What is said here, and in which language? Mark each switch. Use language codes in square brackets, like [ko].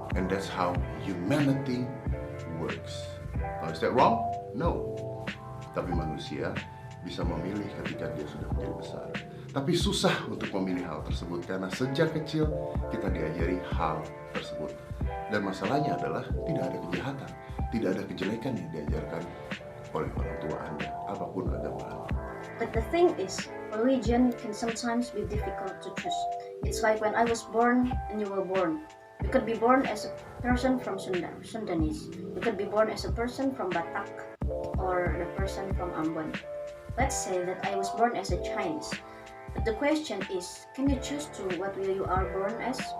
[en] And that's how humanity works. Now, is that wrong? No. [id] Tapi manusia bisa memilih ketika dia sudah menjadi besar. Tapi susah untuk memilih hal tersebut karena sejak kecil kita diajari hal tersebut. Dan masalahnya adalah tidak ada kejahatan, tidak ada kejelekan yang diajarkan oleh orang tua Anda, apapun agama Anda. [en] But the thing is, religion can sometimes be difficult to choose. It's like when I was born and you were born. You could be born as a person from Sundanese. You could be born as a person from Batak or the person from Ambon. Let's say that I was born as a Chinese. But the question is, can you choose to what you are born as?